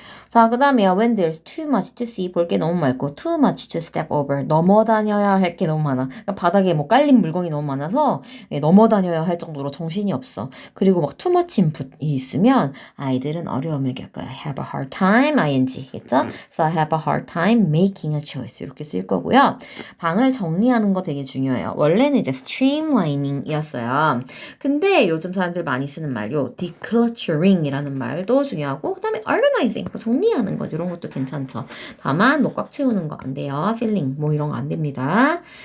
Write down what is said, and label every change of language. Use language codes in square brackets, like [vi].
[ko] 자, 그 다음에 [en] when there's too much to see [ko] 볼 게 너무 많고 [en] too much to step over [ko] 넘어다녀야 할 게 너무 많아. 그러니까 바닥에 뭐 깔린 물건이 너무 많아서 넘어다녀야 할 정도로 정신이 없어. 그리고 막 [en] too much input [ko] 이 있으면 아이들은 어려움을 겪어요. [en] have a hard time ing겠죠? [ko] 그래서 [en] have a hard time making a choice [ko] 이렇게 쓸 거고요. 방을 정리하는 거 되게 중요해요. 원래는 이제 streamlining이었어요. 근데 요즘 사람들 많이 쓰는 말요 decluttering이라는 말도 중요하고 그 다음에 organizing 정리하는 것 이런 것도 괜찮죠. 다만 뭐 꽉 채우는 거 안 돼요. 필링 뭐 이런 거 안 됩니다.